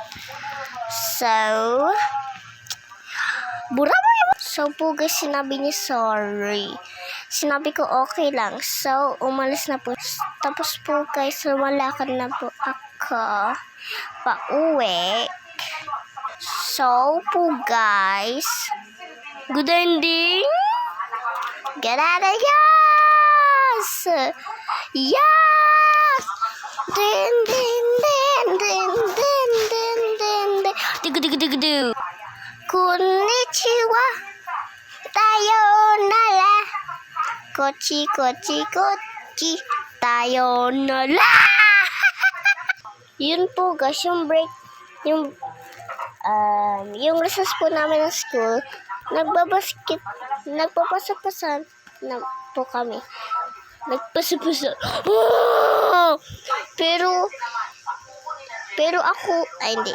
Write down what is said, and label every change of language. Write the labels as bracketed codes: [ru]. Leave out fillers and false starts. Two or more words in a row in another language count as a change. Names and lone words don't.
[tl] So, bura mo yun. So po, guys, sinabi niya sorry. Sinabi ko okay lang. So, umalis na po. Tapos po, guys, lumalakad na po ako pauwi. So po, guys, [en] good ending. Get out of here. Yes. Din. Digu. [ja] Konnichiwa. さようなら。こっち. Sayonara. [tl] Yun po, guys, yung break, yung recess po namin ng school, nagpapasapasan na po kami. Nagpasapasan. Pero ako, hindi.